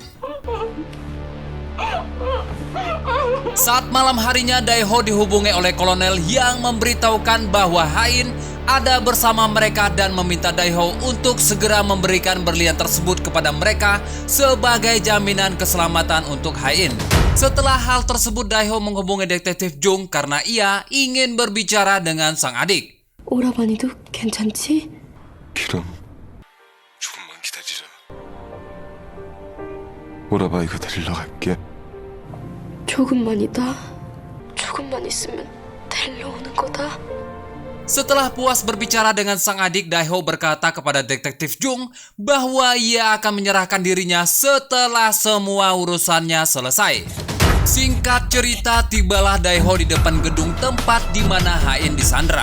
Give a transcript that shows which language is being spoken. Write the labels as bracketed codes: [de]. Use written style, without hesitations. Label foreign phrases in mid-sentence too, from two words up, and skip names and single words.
[id] Saat malam harinya, Daeho dihubungi oleh kolonel yang memberitahukan bahwa Hayen ada bersama mereka dan meminta Daeho untuk segera memberikan berlian tersebut kepada mereka sebagai jaminan keselamatan untuk Hayen. Setelah hal tersebut, Daeho menghubungi detektif Jung karena ia ingin berbicara dengan sang adik. [ko] 오라버니도 괜찮지? 그럼 조금만 기다리라. 오라바이가 데리러 갈게. 조금만이다. 조금만 있으면 데려오는 거다. [id] Setelah puas berbicara dengan sang adik, Daeho berkata kepada detektif Jung bahwa ia akan menyerahkan dirinya setelah semua urusannya selesai. Singkat cerita, tibalah Daeho di depan gedung tempat di mana Hayen disandra.